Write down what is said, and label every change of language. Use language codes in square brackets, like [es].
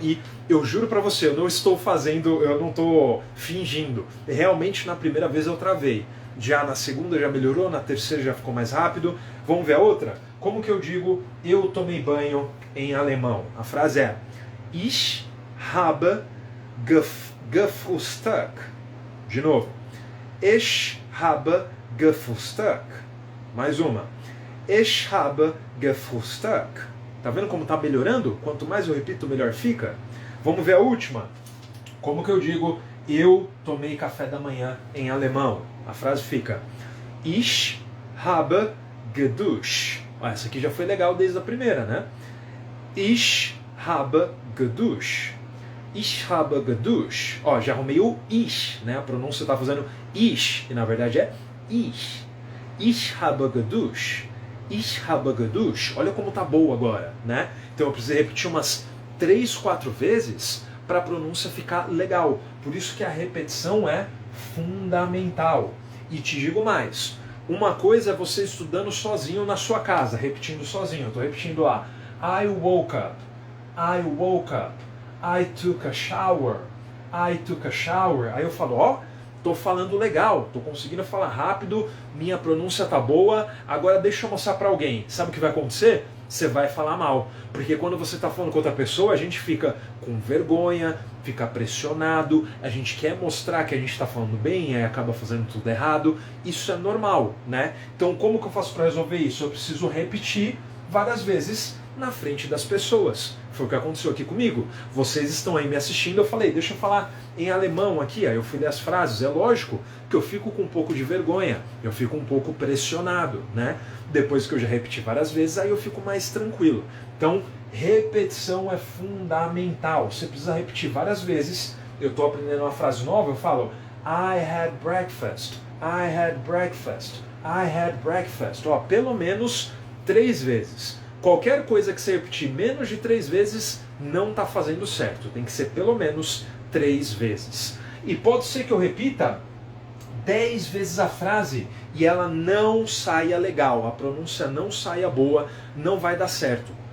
[pt] E eu juro pra você, eu não estou fazendo, eu não tô fingindo. Realmente na primeira vez eu travei. Já na segunda já melhorou, na terceira já ficou mais rápido. Vamos ver a outra? Como que eu digo eu tomei banho em alemão? A frase é [de] Ich habe gefrühstückt. [pt] De novo. [de] Ich habe gefrühstückt. [pt] Mais uma. [de] Ich habe gefrühstückt. [pt] Tá vendo como tá melhorando? Quanto mais eu repito, melhor fica. Vamos ver a última? Como que eu digo, eu tomei café da manhã em alemão? A frase fica, [de] Ich habe geduscht. [pt] Essa aqui já foi legal desde a primeira, né? [de] Ich habe geduscht. Ich habe geduscht. [pt] Ó, já arrumei o ich, né? A pronúncia tá fazendo ich, e na verdade é ich. [de] Ich habe geduscht. Ich habe geduscht. [pt] Olha como tá boa agora, né? Então eu precisei repetir umas 3, 4 vezes para a pronúncia ficar legal. Por isso que a repetição é fundamental. E te digo mais, uma coisa é você estudando sozinho na sua casa, repetindo sozinho. Eu estou repetindo lá, [en] I woke up, I woke up, I took a shower, I took a shower. [pt] Aí eu falo, ó, tô falando legal, tô conseguindo falar rápido, minha pronúncia tá boa, agora deixa eu mostrar para alguém. Sabe o que vai acontecer? Você vai falar mal. Porque quando você está falando com outra pessoa, a gente fica com vergonha, fica pressionado, a gente quer mostrar que a gente está falando bem e aí acaba fazendo tudo errado. Isso é normal, né? Então como que eu faço para resolver isso? Eu preciso repetir várias vezes na frente das pessoas. Foi o que aconteceu aqui comigo. Vocês estão aí me assistindo, eu falei, deixa eu falar em alemão aqui, aí eu fui ler as frases. É lógico que eu fico com um pouco de vergonha, eu fico um pouco pressionado, né? Depois que eu já repeti várias vezes, aí eu fico mais tranquilo. Então, repetição é fundamental. Você precisa repetir várias vezes. Eu estou aprendendo uma frase nova, eu falo [en] I had breakfast, I had breakfast, I had breakfast. [pt] Ó, pelo menos 3 vezes. Qualquer coisa que você repetir menos de 3 vezes não está fazendo certo. Tem que ser pelo menos 3 vezes. E pode ser que eu repita 10 vezes a frase e ela não saia legal, a pronúncia não saia boa, não vai dar certo.